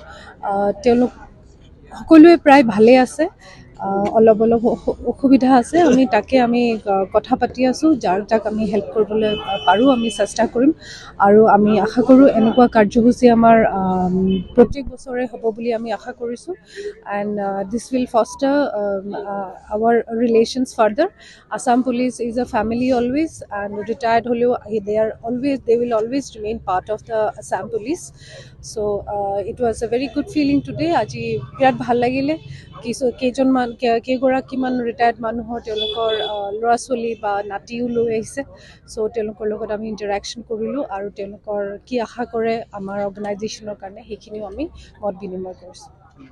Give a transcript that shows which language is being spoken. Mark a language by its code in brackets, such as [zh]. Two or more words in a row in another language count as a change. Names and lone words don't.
[as] তেওঁলোক সকলোৱে প্ৰায় ভালেই আছে, অলপ অসুবিধা আছে, আমি তাকে কথা পাতি আছোঁ, যাক আমি হেল্প কৰিবলৈ পাৰোঁ আমি চেষ্টা কৰিম। আৰু আমি আশা কৰোঁ এনেকুৱা কাৰ্যসূচী আমাৰ প্ৰত্যেক বছৰে হ'ব বুলি আমি আশা কৰিছোঁ। [en] and this will foster our relations further. Assam Police is a family always, and retired হ'লেও they will always remain part of the Assam Police. So it was a very good feeling today. [as] আজি বিৰাট ভাল লাগিলে, কেইগৰাকীমান ৰিটায়াৰ্ড মানুহৰ তেওঁলোকৰ ল'ৰা ছোৱালী বা নাতিও লৈ আহিছে। চ' তেওঁলোকৰ লগত আমি ইণ্টাৰেকশ্যন কৰিলোঁ আৰু তেওঁলোকৰ কি আশা কৰে আমাৰ অৰ্গেনাইজেশ্যনৰ কাৰণে সেইখিনিও আমি মত বিনিময় কৰিছোঁ।